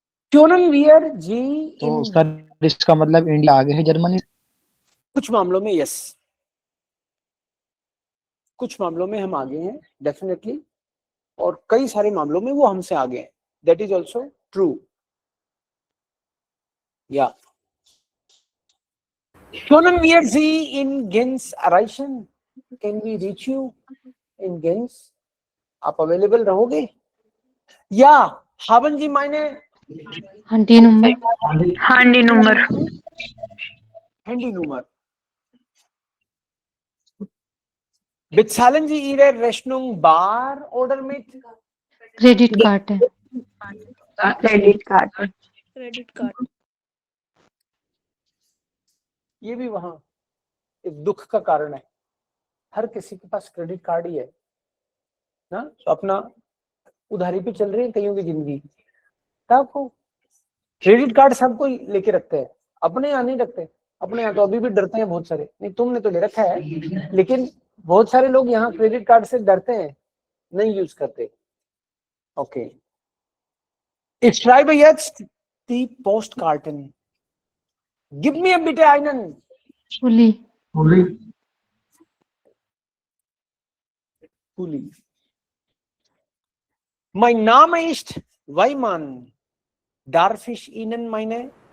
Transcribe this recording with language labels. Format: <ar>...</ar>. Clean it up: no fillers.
<hi>ट्यूनन wear जी तो इन sir इसका मतलब इंडिया आगे है जर्मनी। कुछ मामलों में यस, कुछ मामलों में हम आगे हैं डेफिनेटली, और कई सारे मामलों में वो हमसे आगे हैं,</hi> <en>That is also true.</en> <de>या Können wir Sie in Gens erreichen?</de> <en>Can we reach you in Gens?</en> <hi>आप अवेलेबल रहोगे?</hi> <de>या haben Sie meine</de> <hi>aunty number,</hi> <en>Handy number.</en> <de>Handy Nummer? Bezahlen Sie Ihre Rechnung bar oder mit?</de> <hi>Credit card है।</hi> <en>Credit card. Credit card.</en> <hi>ये भी वहां एक दुख का कारण है, हर किसी के पास क्रेडिट कार्ड ही है ना, तो अपना उधारी पे चल रही है कईयों की जिंदगी, तब आपको क्रेडिट कार्ड सबको लेके रखते हैं, अपने यहाँ नहीं रखते, अपने यहाँ तो अभी भी डरते हैं बहुत सारे, नहीं तुमने तो ले रखा है, लेकिन बहुत सारे लोग यहाँ क्रेडिट कार्ड से डरते हैं, नहीं यूज करते।</hi> <de>ओके ich schreibe jetzt die Postkarten, gib mir bitte einen पुली, Kuli, mein Name ist Weimann, darf ich Ihnen meine</de>